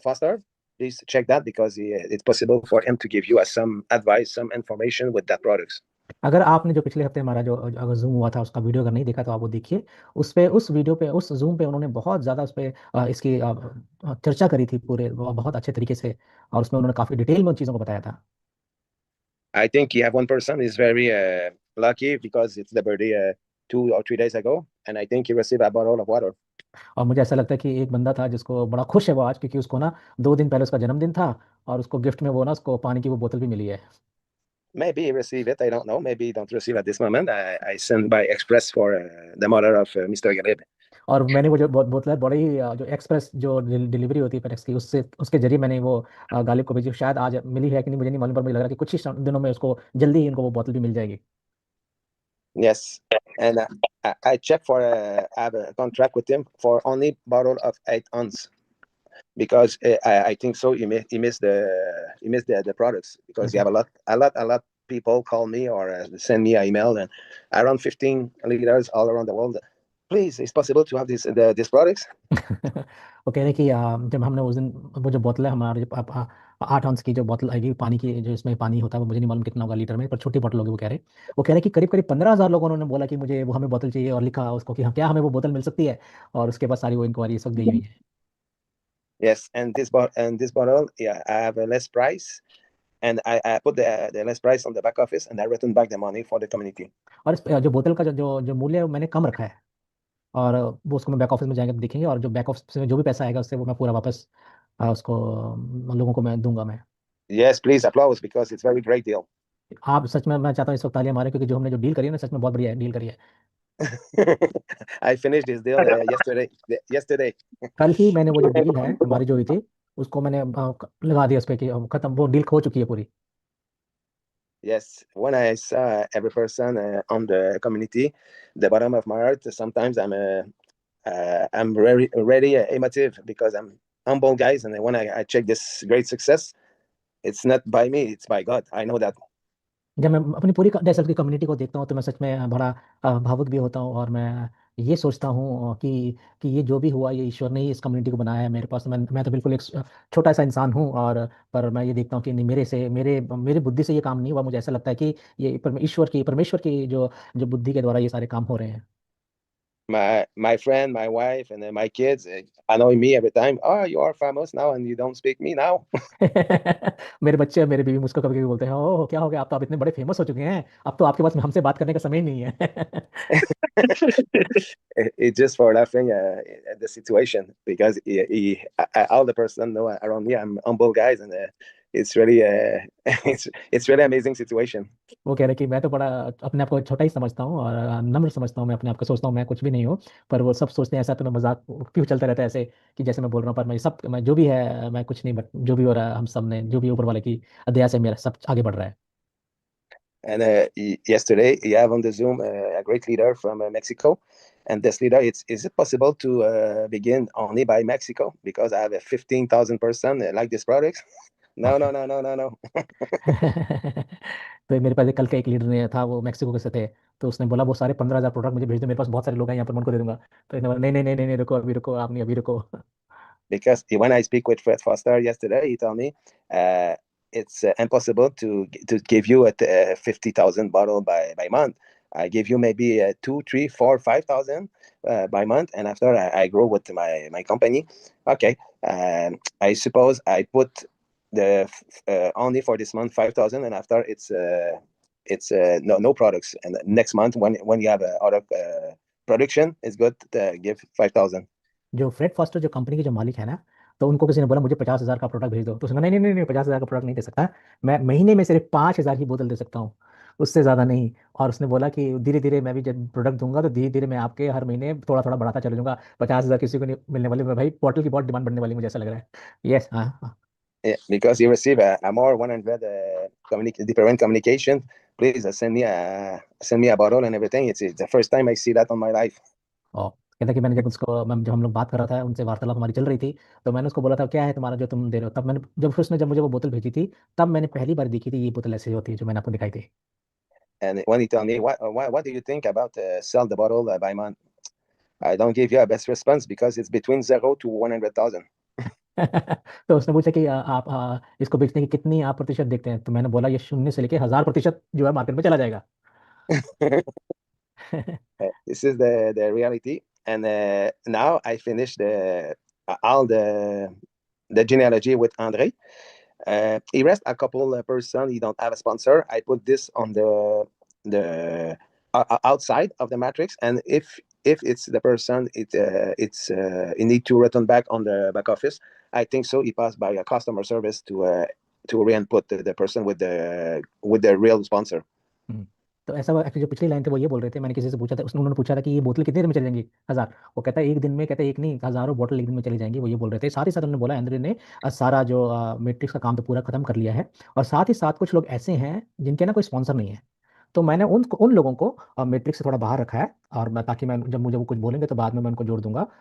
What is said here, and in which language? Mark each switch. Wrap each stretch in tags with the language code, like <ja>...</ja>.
<en>Foster, please check that because it's possible for him to give you some advice, some information with that products.</en> <hi>अगर आपने जो पिछले हफ्ते हमारा जो अगर जूम हुआ था उसका वीडियो अगर नहीं देखा तो आप वो देखिए, उस पे उस वीडियो पे उस जूम पे उन्होंने बहुत ज़्यादा उस पे इसकी चर्चा करी थी पूरे बहुत अच्छे तरीके से, और उसमें उन्होंने काफ़ी डिटेल में उन चीज़ों को बताया था।</hi> <en>I think you have one person is very lucky because it's the birthday 2 or 3 days ago, and I think he received a bottle of water.</en> <hi>और मुझे ऐसा लगता है कि एक बंदा था जिसको बड़ा खुश है वो आज, क्योंकि उसको ना 2 दिन पहले उसका जन्मदिन था और उसको गिफ्ट में वो ना उसको पानी की वो बोतल भी मिली है।</hi> <en>Maybe he received it, I don't know. Maybe he don't receive at this moment. I send by express for the mother of Mr. Galeb.</en> <hi>और मैंने वो जो बोतल है बड़ी ही जो एक्सप्रेस जो डिलीवरी होती है पेटेक्स की, उसके जरिए मैंने वो गालिब को भेजी। शायद आज मिली है कि नहीं मुझे नहीं मालूम, पर मुझे लग रहा है कि कुछ ही दिनों में उसको जल्दी ही उनको वो बोतल भी मिल जाएगी।</hi> <en>Yes, and I checked for I have a contract with him for only bottle of 8 ounce because I think so he missed the products because you have a lot people call me or send me an email, and around 15 leaders all around the world. Please, it's possible to have these products.</en> <hi>वो कह रहे हैं कि जब हमने उस दिन वो जो बोतल है हमारे 8 ऑunce की जो बोतल आएगी पानी की, जो इसमें पानी होता है वो मुझे नहीं मालूम कितना होगा लीटर में, पर छोटी बोतल होगी। वो कह रहे हैं कि करीब 15,000 लोगों ने बोला कि मुझे वो हमें बोतल चाहिए, और लिखा उसको कि हाँ क्या हमें वो बोतल मिल सकती है, और उसके बाद सारी वो इंक्वायरी इस वक्त गई हुई है।</hi> <en>Yes, and this bottle, yeah, I have a less price, and I put the less price on the back office, and I return back the money for the community.</en> <hi>और इस जो बोतल का जो मूल्य है वो मैंने कम रखा है, और वो उसको मैं बैक ऑफिस में जाएंगे तो देखेंगे, और जो बैक ऑफिस में जो भी पैसा आएगा उससे वो मैं पूरा वापस उसको लोगों को मैं दूंगा मैं।</hi> <en>Yes, please applause because it's very great deal.</en> <hi>आप सच में, मैं चाहता हूँ इस वक्त तालियां मारें, क्योंकि जो हमने जो डील करी है ना सच में बहुत बढ़िया डील करी है।</hi> <en>I finished this deal yesterday.</en> <hi>कल ही मैंने वो जो डील है हमारी जो हुई थी उसको मैंने लगा दिया उस पर कि खत्म, वो डील हो चुकी है पूरी।</hi> <en>Yes, when I saw every person on the community, the bottom of my heart, sometimes I'm very emotive because I'm humble guys, and when I check this great success, it's not by me, it's by God. I know that.</en> <hi>जब मैं अपनी पूरी डेसल्ट की community को देखता हूँ तो मैं सच में बड़ा भावुक भी होता हूँ, और मैं ये सोचता हूँ कि ये जो भी हुआ ये ईश्वर ने ही इस कम्युनिटी को बनाया है मेरे पास। मैं तो बिल्कुल एक छोटा सा इंसान हूँ, और पर मैं ये देखता हूँ कि नहीं, मेरे बुद्धि से ये काम नहीं हुआ। मुझे ऐसा लगता है कि ये परमेश्वर की जो बुद्धि के द्वारा ये सारे काम हो रहे हैं।</hi> <en>My friend, my wife, and my kids annoy me every time. Oh, you are famous now, and you don't speak me now.</en> <hi>मेरे बच्चे और मेरे बीवी मुझको कभी कभी बोलते हैं, ओह क्या हो गया, आप तो आप इतने बड़े फेमस हो चुके हैं, अब तो आपके पास हमसे बात करने का समय ही नहीं है।</hi> <en>It's just for laughing at the situation because all the person know around me I'm humble guys, and it's really it's really amazing situation.</en> <hi>वो कह रहे कि मैं तो बड़ा अपने आप को छोटा ही समझता हूँ और नम्र समझता हूँ, मैं अपने आप को सोचता हूँ मैं कुछ भी नहीं हूँ। पर वो सब सोचते हैं ऐसा, तो मैं मजाक क्यों चलता रहता है ऐसे कि जैसे मैं बोल रहा हूँ, पर मैं जो भी है मैं कुछ नहीं, बट जो भी हो रहा है हम सब ने, जो भी ऊपर वाले की दया से मेरा सब आगे बढ़ रहा है।</hi> <en>And yesterday, you have on the Zoom a great leader from Mexico. And this leader, is it possible to begin only by Mexico? Because I have a 15,000 person like this product. No, no, no, no, no, no.</en> <hi>तो मेरे पास कल का एक leader ने था, वो Mexico के से थे। तो उसने बोला वो सारे 15,000 प्रोडक्ट मुझे भेज दो, मेरे पास बहुत सारे लोग हैं यहाँ पर, मैं उनको दे दूंगा। तो इन्होंने बोला नहीं नहीं नहीं नहीं नहीं, रुको अभी रुको, आप नहीं, अभी रुको।</hi> <en>Because when I speak with Fred Foster yesterday, he told me uh, it's impossible to give you a 50,000 bottle by month. I give you maybe 2, 3, 4, 5,000 by month, and after I grow with my company. Okay, I suppose I put the only for this month 5,000, and after it's no products. And next month when you have other production, it's good to give 5,000.</en> <hi>जो Fred foster जो company के जो मालिक है ना, तो उनको किसी ने बोला मुझे 50,000 का प्रोडक्ट भेज दो, तो उसने कहा, नहीं नहीं नहीं नहीं, 50,000 का प्रोडक्ट नहीं दे सकता, मैं महीने में सिर्फ 5,000 ही बोतल दे सकता हूँ, उससे ज़्यादा नहीं। और उसने बोला कि धीरे धीरे मैं भी जब प्रोडक्ट दूंगा तो धीरे धीरे मैं आपके हर महीने थोड़ा थोड़ा बढ़ाता चला जाऊंगा। 50,000 किसी को नहीं मिलने वाले, भाई बॉटल की बहुत डिमांड बढ़ने वाली, मुझे ऐसा लग रहा है। यस, हाँ हाँ।</hi> <en>Yeah, because you receive a more 100 different communication. Please send me a bottle and everything. It's the first time I see that on my life.</en> <hi>और कहता कि मैंने जब हम लोग बात कर रहा था उनसे, वार्तालाप हमारी चल रही थी, तो मैंने उसको बोला था क्या है तुम्हारा जो तुम दे रहे हो, तब मैंने जब मुझे वो बोतल भेजी थी, तब मैंने पहली बार देखी थी ये बोतल ऐसी होती है जो मैंने आपको दिखाई थी।</hi> <en>And when he tell me what do you think about sell the bottle by month, I don't give you a best response because it's between 0 to 100,000.</en> <hi>तो उसने पूछा कि आप इसको बेचने की कितनी आप प्रतिशत देखते हैं, तो मैंने बोला ये 0 से लेके 1,000% जो है मार्केट में चला जाएगा।</hi> <en>This is the reality. And now I finished all the genealogy with Andre. He rest a couple person. He don't have a sponsor. I put this on the outside of the matrix, and if it's the person, it need to return back on the back office. I think so. He passed by a customer service to re-input the person with the real sponsor.</en> <hi>तो ऐसा हुआ actually, जो पिछली line थे वो ये बोल रहे थे, मैंने किसी से पूछा था, उन्होंने पूछा था कि ये बोतल कितनी देर में चली जाएंगी, 1,000। वो कहता है एक दिन में, कहता है एक नहीं, हज़ारों बोतल एक दिन में चली जाएंगी, वो ये बोल रहे थे। साथ ही साथ उन्होंने बोला एंड्रे ने सारा जो मैट्रिक्स का काम तो पूरा खत्म कर लिया है, और साथ ही साथ कुछ लोग ऐसे हैं जिनके ना कोई स्पॉन्सर नहीं है, तो मैंने उन लोगों को मैट्रिक्स से थोड़ा बाहर रखा है, और मैं ताकि मैं जब मुझे वो कुछ बोलेंगे तो बाद में मैं उनको जोड़ दूंगा।</hi>